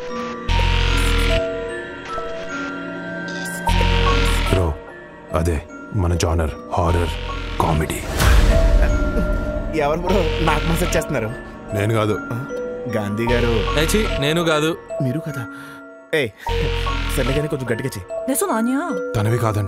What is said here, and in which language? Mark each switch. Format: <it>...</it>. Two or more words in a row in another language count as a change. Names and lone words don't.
<te>బ్రో అదే మన జానర్,</te> <en>horror comedy.</en> <te>ఎవరు బ్రో నాకు మెసేజ్ చేస్తున్నారు? నేను కాదు, గాంధీ గారు. నేను కాదు, మీరు కదా. సర్లేగానే కొంచెం గట్టిగా చెయ్యి.</te> <ko>내 손 아니야.</ko> <te>తనవి కాదంట.</te>